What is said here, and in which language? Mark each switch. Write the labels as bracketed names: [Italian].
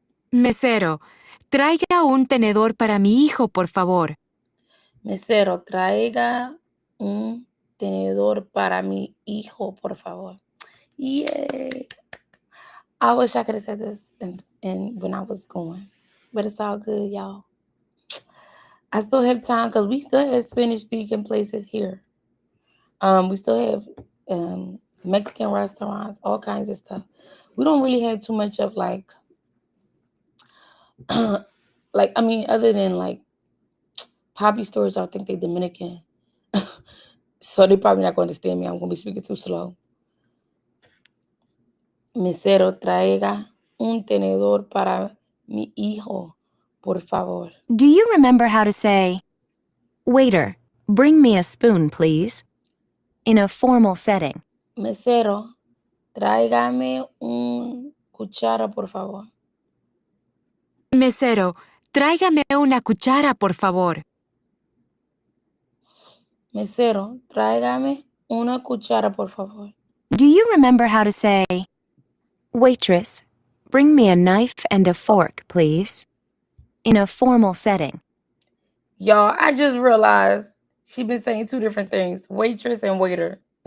[Spanish] Mesero, traiga un tenedor para mi hijo, por favor. Mesero, traiga un tenedor para mi hijo, por favor. [English] Yay! I wish I could have said this in when I was going, but it's all good, y'all. I still have time because we still have Spanish speaking places here. We still have Mexican restaurants, all kinds of stuff. We don't really have too much of like, like, I mean, other than like poppy stores, I think they Dominican. So they're probably not going to understand me. I'm going to be speaking too slow. [Spanish] Mesero, traiga un tenedor para mi hijo, por favor. [English] Do you remember how to say, "Waiter, bring me a spoon, please," in a formal setting? [Spanish] Mesero, tráigame un cuchara, por favor. Mesero, tráigame una cuchara, por favor. Mesero, tráigame una cuchara, por favor. [English] Do you remember how to say, "Waitress, bring me a knife and a fork, please," in a formal setting? Y'all, I just realized she been saying two different things, waitress and waiter.